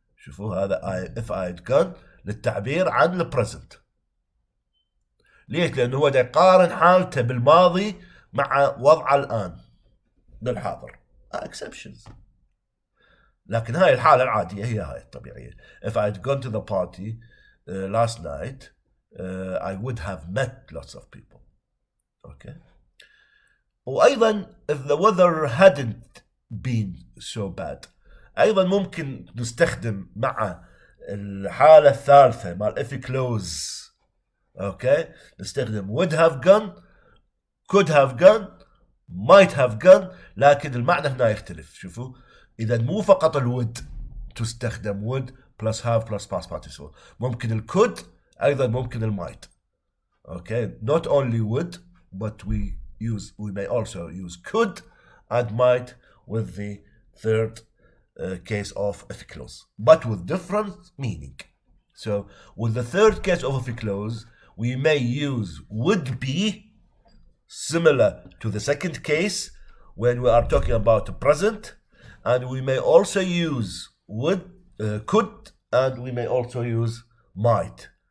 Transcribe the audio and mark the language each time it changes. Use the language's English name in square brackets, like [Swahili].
[Arabic] شوفوا هذا if I'd gone للتعبير عن البريزنت. ليش؟ لأنه هو دا يقارن حالته بالماضي مع وضعه الآن بالحاضر. [English] exceptions. [Arabic] لكن هاي الحالة العادية هي هاي الطبيعية. [English] If I'd gone to the party last night I would have met lots of people. Okay. [Arabic] وأيضا [English] if the weather hadn't been so bad [Arabic] أيضا ممكن نستخدم مع الحالة الثالثة مع [English] if clause. Okay. نستخدم would have gone, could have gone, might have gone. [Arabic] لكن المعنى هنا يختلف. شوفوا إذا مو فقط الwould تستخدم [English] would plus have plus past participle. [Arabic] ممكن could أيضا ممكن might. [English] Okay. Not only would but we may also use could and might with the third case of if clause, but with different meaning. So with the third case of if clause, we may use would be similar to the second case when we are talking about the present, and we may also use could, and we may also use might.